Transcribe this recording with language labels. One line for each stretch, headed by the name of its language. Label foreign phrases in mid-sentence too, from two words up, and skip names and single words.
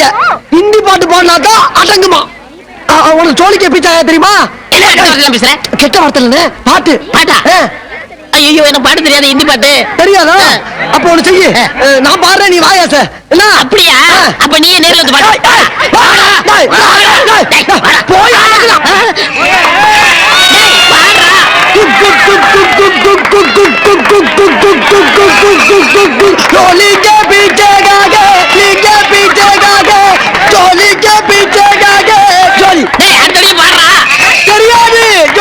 Tamil: ஹிந்தி பாட்டு பாடினாதான் அடங்குமா. உனக்கு
Hindi: चोलीके पीछे
Tamil: தெரியுமா? என்ன கெட்ட வார்த்தை பேசுறேன்? கெட்ட வார்த்தை பாட்டு. பாட்டா? ஐயோ, எனக்கு பாட்டு தெரியாது, ஹிந்தி பாட்டு தெரியாதா? அப்ப ஒண்ணு செய்ய, நான் பாடுறேன், நீ வாயாச. என்ன அப்படியா? அப்ப நீயே நேர்ல வந்து பாடு.
Hindi: போய் चोली के पीछे गागे, पीछे पीछे गागे, चोली के पीछे गागे, चोली. டேய், அடுத்தடி பாடுறா. தெரியாது.